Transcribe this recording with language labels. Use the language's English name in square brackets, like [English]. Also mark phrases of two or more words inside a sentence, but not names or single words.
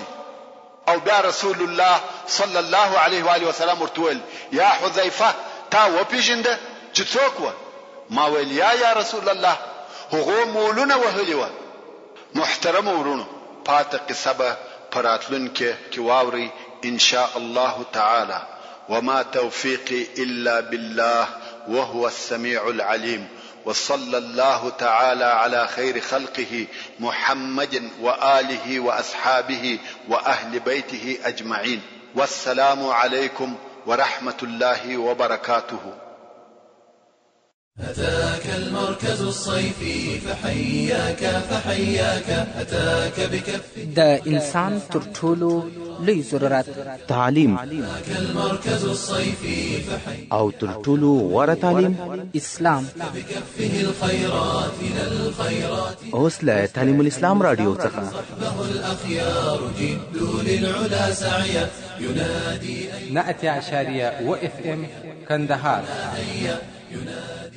[Pashto] او بیا [Arabic] رسول الله صلی الله علیه و آله وسلم [Pashto] ورتول [Arabic] یا حذیفه [Pashto] تا وپیژنده چې څوک و؟ ما ویل [Arabic] یا رسول الله [Pashto] هغه مولونه وهلی و. محترم ورونو، پاتې قصه به پراتلون کې واوري [Arabic] ان شاء الله تعالی. وما توفيقي الا بالله وهو السميع العليم. وصلى الله تعالى على خير خلقه محمد وآله وأصحابه وأهل بيته أجمعين. والسلام عليكم ورحمة الله وبركاته. أتاك المركز الصيفي فحياك أتاك بكف [Pashto] د انسان تر ټولو لوی ضرورت تعلیم [Arabic] أتاك المركز الصيفي [Pashto] او تر ټولو غوره تعلیم اسلام [Arabic] بكفه الخيرات إلى الخيرات [Pashto] اوس له تعلیم الاسلام رادیو څخه [Arabic] صحبه الأخيار جدوا للعلا سعيا ينادي [Pashto] 100.1 FM کندهار [Arabic] ينادي